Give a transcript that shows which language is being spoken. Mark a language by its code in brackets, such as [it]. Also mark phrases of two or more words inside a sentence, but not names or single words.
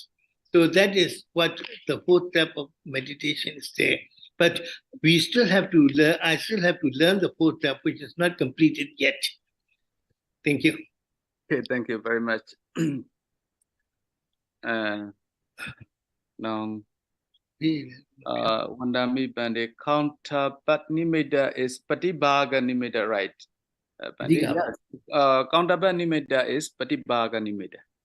[en] So that is what the fourth step of meditation is there. But we still have to learn, I still have to learn the fourth step, which is not completed yet. Thank you. Okay, thank you very much. Now, [pi] Wandami Bande, [en] counterpart nimitta is [pi] Patibhaga nimitta, [en] right? Counterpart nimitta is [pi] Patibhaga nimitta.